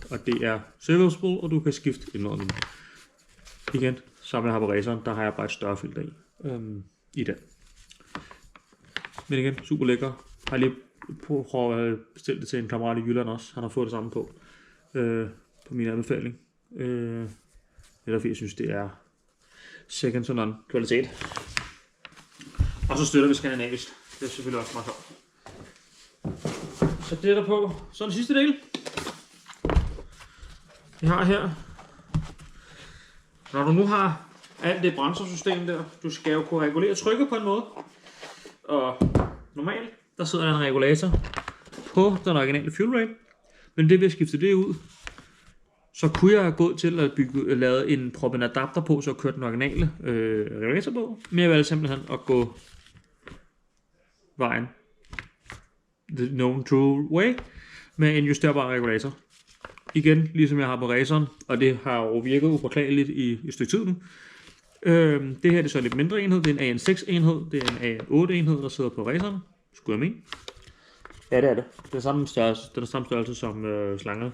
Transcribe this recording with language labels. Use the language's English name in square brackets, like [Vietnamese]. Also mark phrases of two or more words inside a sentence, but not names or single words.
[Danish] Og det er serviceable, og du kan skifte indladningen. Igen, som jeg har på raceren, der har jeg bare et større filter i den. Men igen, super lækker. Har lige prøvet at bestille det til en kammerat i Jylland også. Han har fået det samme på min anbefaling. Eller fordi jeg synes, det er [English] second to none [Danish] kvalitet. Og så støtter vi skandinavisk. Det er selvfølgelig også meget sjovt. Så det er der på. Så den sidste del. Vi har her. Når du nu har alt det brændstofsystem der, du skal jo kunne regulere trykket på en måde. Og normalt, der sidder der en regulator på den originale [English] fuel rail. [Danish] Men det vil jeg skifte det ud. Så kunne jeg gå til at lave en proppe en adapter på, så køre den originale regulator på. Men jeg valgte simpelthen at gå vejen [English] the known true way [Danish] med en justerbar regulator. Igen, ligesom jeg har på raceren, og det har jo virket upåklageligt i et stykke tid nu. Det her det er så en lidt mindre enhed, det er en AN6 enhed, det er en AN8 enhed, der sidder på raceren. Skulle jeg mene? Ja, det er det. Det er samme størrelse, den er samme størrelse som slanger.